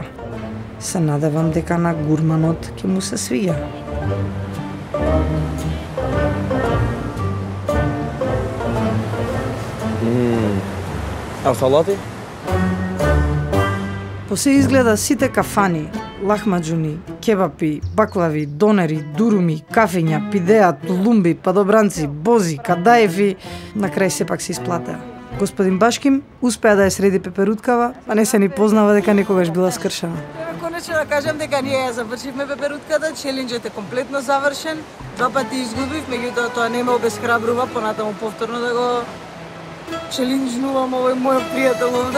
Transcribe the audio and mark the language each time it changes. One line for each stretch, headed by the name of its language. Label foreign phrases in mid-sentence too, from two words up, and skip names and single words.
Macedonian: Се надевам дека на гурманот ќе му се свиѓа. А салати? Посе изгледа сите кафани, лахмаджуни, кебапи, баклави, донери, дуруми, кафења, пидеа, тулумби, падобранци, бози, кадаеви, на крај сепак се исплатеа. Господин Башким успеа да ја среди пеперуткава, а не се ни познава дека некогаш била скршена. Конечно да кажам дека ние ја завршивме пеперутката, челенџът е комплетно завршен. 2 пати изгубив, меѓутоа тоа не ме обесхрабрува понатаму повторно да го челенџнувам овој мој пријател овде.